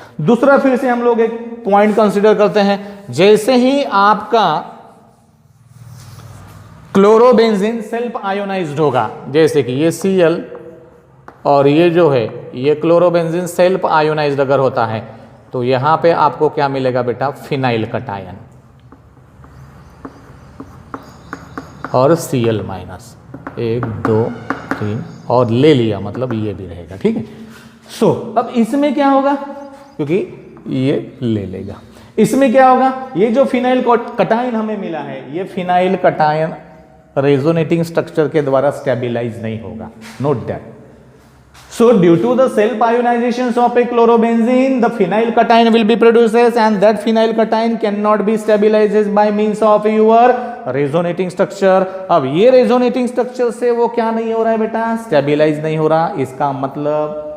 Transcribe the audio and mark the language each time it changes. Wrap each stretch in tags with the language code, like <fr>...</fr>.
<hi>दूसरा फिर से हम लोग एक पॉइंट कंसीडर करते हैं. जैसे ही आपका क्लोरोबेंजीन सेल्फ आयोनाइज्ड होगा, जैसे कि ये Cl और ये जो है ये क्लोरोबेंजीन सेल्फ आयोनाइज्ड अगर होता है तो यहां पे आपको क्या मिलेगा बेटा, फिनाइल कटायन और Cl माइनस, 1 2 3 और ले लिया मतलब ये भी रहेगा. ठीक है. सो अब इसमें क्या होगा, क्योंकि ये ले लेगा, इसमें क्या होगा, ये जो फिनाइल कटायन हमें मिला है ये फिनाइल कटायन रेजोनेटिंग स्ट्रक्चर के द्वारा स्टेबिलाइज नहीं होगा.</hi> <en>Note that. So due to the self ionizations of a chlorobenzene, the phenyl cation will be produced, and that phenyl cation cannot be stabilized by means of your resonating structure.</en> <hi>अब ये resonating structure से वो क्या नहीं हो रहा है बेटा, स्टेबिलाईज नहीं हो रहा. इसका मतलब</hi>